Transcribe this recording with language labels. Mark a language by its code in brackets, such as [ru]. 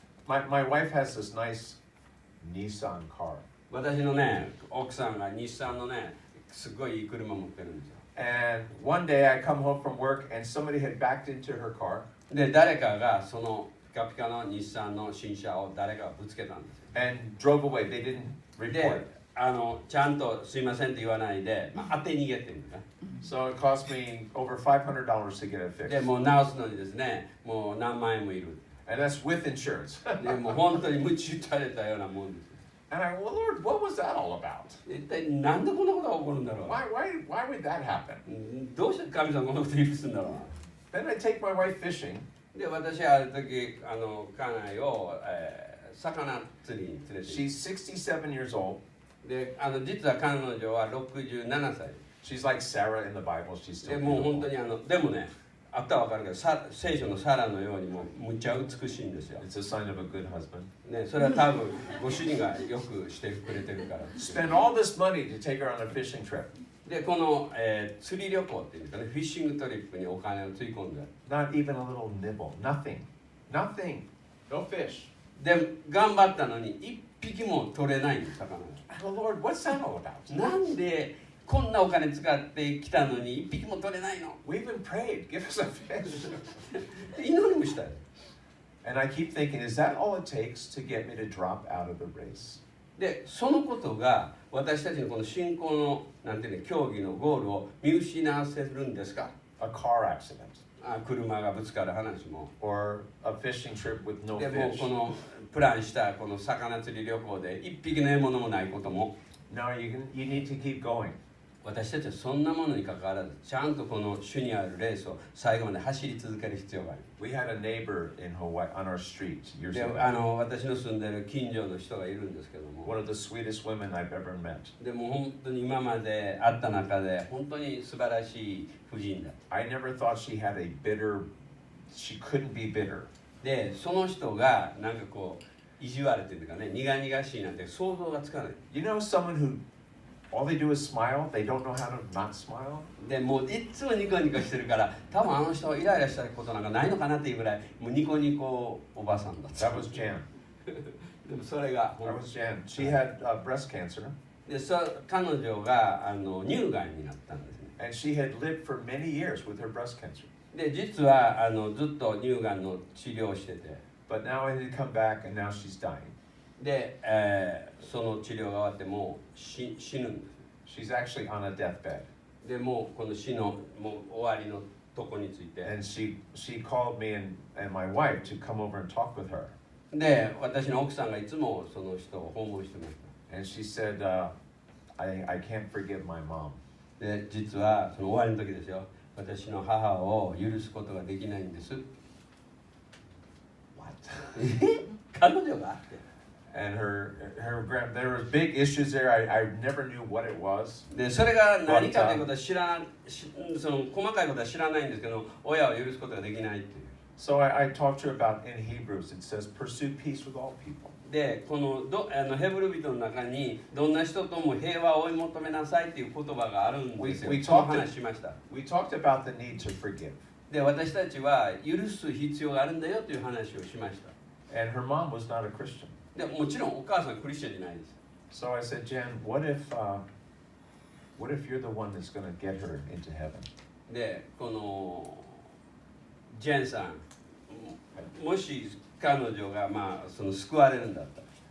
[en] my wife has this nice Nissan car. [ja] 私のね、奥さんが日産のね、すごいいい車持ってるんですよ。 [en] And one day I come home from work and somebody had backed into her car [ja] で、誰かがそのピカピカの日産の新車を誰かがぶつけたんですよ。 [en] and drove away. They didn't report. [ja] で、ちゃんとすいませんって言わないで、当て逃げっていうんですね。 [en] So it cost me over $500 to get it [ja] で、 [en] fixed. [ja] もう直すのにですね、もう何万円もいる。 [en] And that's with insurance. [ja] で、もう本当に鞭打たれたようなもんです。 [en] And I, well, Lord, what was that all about? [ja] 一体なんでこんなことが起こるんだろう。 [en] Why would that happen? [ja] どうして神様こんなこと許すんだろう。 [en] Then I take my wife fishing. [ja] で、私はある時、家内を、魚釣りに連れて行って。 [en] She's 67 years old. [ja] で、実は彼女は67歳。 [en] She's like Sarah in the Bible. She's [ja] で [en] still [ja] もう本当 [en] beautiful. [ja] にでもね、あったら分かるけど、聖書のサラのようにもうむっちゃ美しいんですよ。 [en] It's a sign of a good husband. [ja] ね、それは多分ご主人がよくしてくれてるから。 [en] Spend all this money to take her on a fishing trip. [ja] で、この、釣り旅行っていうんですかね、フィッシングトリップにお金をつぎ込んで。 [en] Not even a little nibble. Nothing. Nothing. No fish. [ja] で、頑張ったのに一匹も取れないんです、魚が。 [en] Oh Lord, what's that all about? [ja] なんでこんなお金使ってきたのに一匹も取れないの。 [en] We even prayed. Give us a fish. [ja] 祈りもしたよ。 [en] And I keep thinking, is that all it takes to get me to drop out of the race? [ja] で、そのことが私たちのこの信仰のなんていうの競技のゴールを見失わせるんですか。 [en] A car accident [ja] 車がぶつかる話も。 [en] or a fishing trip with no [ja] でも [en] fish. [ja] このプランしたこの魚釣り旅行で一匹の獲物もないことも。 [en] No, you need to keep going. [ja] 私たちはそんなものに関わらずちゃんとこの主にあるレースを最後まで走り続ける必要がある。 [en] We had a neighbor in Hawaii on our street years [ja] で、 [en] ago. [ja] 私の住んでる近所の人がいるんですけども。 [en] One of the sweetest women I've ever met. [ja] でも本当に今まで会った中で本当に素晴らしい婦人だ。 [en] I never thought she had a bitter, she couldn't be bitter. [ja] で、その人がなんかこう意地悪っていうかね、苦々しいなんて想像がつかない。 [en] You know someone who all they do is smile, they don't know how to not smile? [ja] で、もういつもニコニコしてるから、多分あの人イライラしたことなんかないのかなっていうぐらい、もうニコニコおばさんだった。 [en] That was Jan. [ja] でもそれが [en] That was Jan. She had breast cancer, [ja] で、彼女が乳がんになったんですね。 [en] and she had lived for many years with her breast cancer. [ja] で、実はずっと乳がんの治療をしてて、 [en] But now it had come back, and now she's dying. [ja] で、その治療が終わってもう死ぬんです。 [en] She's actually on a deathbed. [ja] でもうこの死のもう終わりのとこについて [en] And she called me and my wife to come over and talk with her. [ja] で、私の奥さんがいつもその人を訪問してまし [en] And she said, I can't forgive my mom. [ja] た。で、実はその終わりの時ですよ、私の母を許すことができないんです。 [en] What? [ja] 彼女があって。 [en] And there was big issues there. I never knew what it was. [ja] で、それが何かということはその細かいことは知らないんですけど、親を許すことができないっていう。 [en] So I talked to her about in Hebrews. It says, pursue peace with all people. [ja] で、このヘブル人の中にどんな人とも平和を追い求めなさいっていう言葉があるんですよ。 [en] We [ja] その [en] talked [ja] 話しました。 [en] We talked about the need to forgive. [ja] で、私たちは許す必要があるんだよという話をしました。 [en] And her mom was not a Christian. [ja] でもちろんお母さんクリスチャンじゃないです。 [en] So I said, Jan, what if you're the one that's going to get her into heaven? [ja] で、このジェンさん、もし彼女がその救われるんだったら、